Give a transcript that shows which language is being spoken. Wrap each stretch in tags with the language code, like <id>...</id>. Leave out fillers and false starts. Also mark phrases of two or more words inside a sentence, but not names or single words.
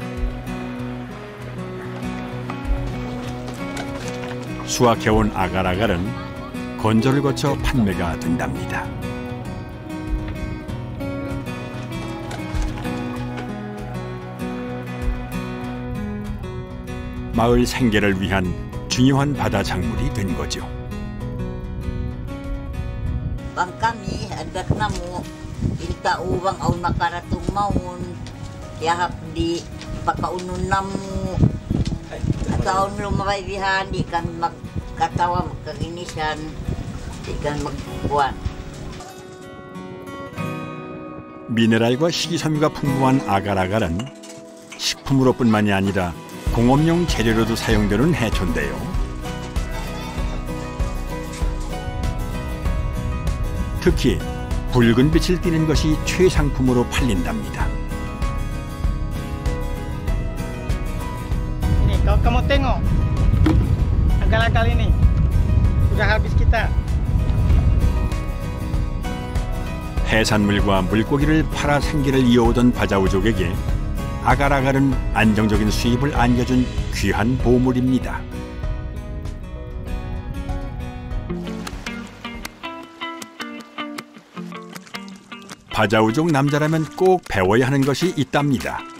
<ko>수확해온 아갈아갈은 건조를 거쳐 판매가 된답니다. 마을 생계를 위한 중요한 바다 작물이 된 거죠.</ko> <bdr>Bang kami adat namo inta uwang aw makaratung maun yahap di pakaunon namo ataon lumabaibihan di kan magkatawa magkaginisan di kan magbuwan.</bdr> <ko>미네랄과 식이섬유가 풍부한 아갈아갈은 식품으로뿐만이 아니라 공업용 재료로도 사용되는 해초인데요. 특히 붉은 빛을 띠는 것이 최상품으로 팔린답니다.</ko> <ms>Ini kalau kamu tengok agal-agal ini sudah habis kita.</ms> <ko>해산물과 물고기를 팔아 생계를 이어오던 바자우족에게 아갈아갈은 안정적인 수입을 안겨준 귀한 보물입니다. 바자우족 남자라면 꼭 배워야 하는 것이 있답니다.</ko>